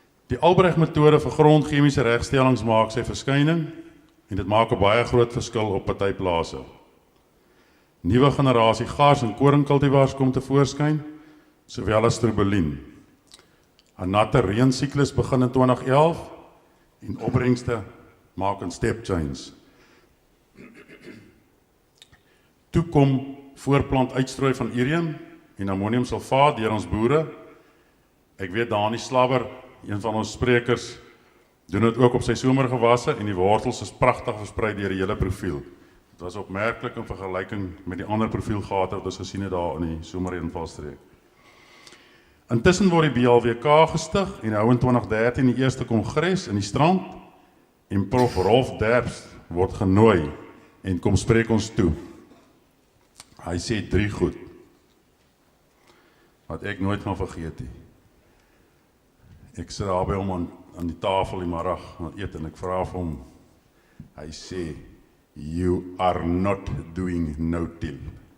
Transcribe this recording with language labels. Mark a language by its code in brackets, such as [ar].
[af] Die Albrecht metode vir grondchemiese regstellings maak sy verskyning en dit maak 'n baie groot verskil op party plase. Nuwe generasie gaars en koringkultivars kom te voorskyn, sowel as strobilien. 'n Natte reënsiklus begin in 2011 en opbrengste maak 'n step change. Toe kom voorplant uitstrooi van urium en ammoniumsulfaat deur ons boere. Ek weet Danie Slabber, een van ons sprekers, doen dit ook op sy somergewasse en die wortels is pragtig versprei deur die hele profiel. Dit was opmerklik in vergelyking met die ander profielgate wat ons gesien het daar in die somerreënvalstreek. Intussen word die BLWK gestig en hou in 2013 die eerste kongres in die Strand en Prof Rolf Derbs word genooi en kom spreek ons toe. Hy sê 3 goed wat ek nooit gaan vergeet nie. Ek sit daar by hom aan die tafel die middag aan eet en ek vra vir hom. Hy sê, [en] you are not doing no-till.